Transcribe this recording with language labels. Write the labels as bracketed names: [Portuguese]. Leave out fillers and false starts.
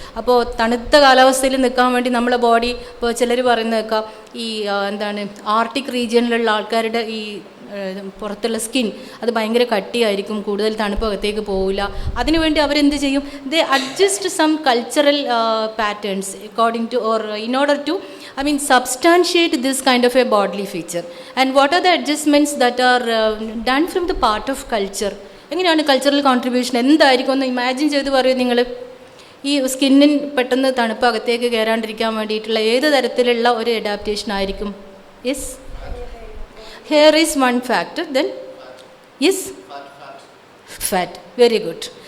[Malayalam] അപ്പോൾ തണുത്ത കാലാവസ്ഥയിൽ നിൽക്കാൻ വേണ്ടി നമ്മളെ ബോഡി, ഇപ്പോൾ ചിലർ പറയുന്നത് കേൾക്കാം, ഈ ആർട്ടിക് റീജിയനിലുള്ള ആൾക്കാരുടെ ഈ പുറത്തുള്ള സ്കിൻ അത് ഭയങ്കര കട്ടിയായിരിക്കും, കൂടുതൽ തണുപ്പ് അകത്തേക്ക് പോവില്ല. അതിനുവേണ്ടി അവരെന്ത് ചെയ്യും, [English] They adjust some cultural patterns according to or in order to substantiate this kind of a bodily feature. And what are the adjustments that are done from the part of culture? [Malayalam] എങ്ങനെയാണ് കൾച്ചറൽ കോൺട്രിബ്യൂഷൻ എന്തായിരിക്കും ഒന്ന് imagine ചെയ്ത് പറയൂ നിങ്ങൾ. ഈ സ്കിന്നിന് പെട്ടെന്ന് തണുപ്പ് അകത്തേക്ക് കയറാണ്ടിരിക്കാൻ വേണ്ടിയിട്ടുള്ള ഏത് തരത്തിലുള്ള ഒരു അഡാപ്റ്റേഷൻ ആയിരിക്കും? [English] Yes, hair is one factor. Then yes, fat. Very good.